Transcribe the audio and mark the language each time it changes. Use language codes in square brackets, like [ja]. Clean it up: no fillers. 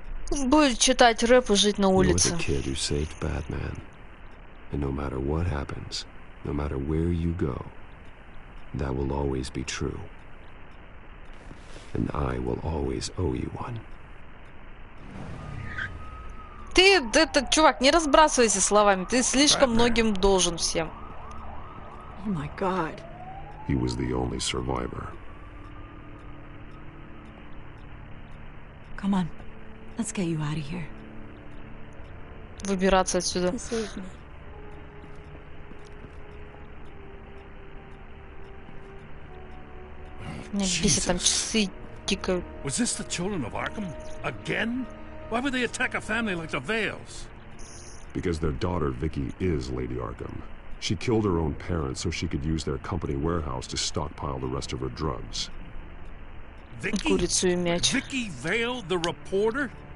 [ru] Будет читать рэп и жить на улице. [en] You're the kid who saved Batman. And no matter what happens, no matter where you go, that will always be true. And I will always owe you one. [ru] Ты, этот чувак, не разбрасывайся словами. Ты слишком многим должен всем. [en] Oh my God. He was the only survivor. Come on. Let's get you out of here. [ru] Выбираться отсюда. Меня бесит, там часы тикают. [en] Was this the children of Arkham? Again? Why would they attack a family like the Vales? Because their daughter, Vicky, is Lady Arkham. She killed her own parents so she could use their company warehouse to stockpile the rest of her drugs. Vicky Vale, the reporter?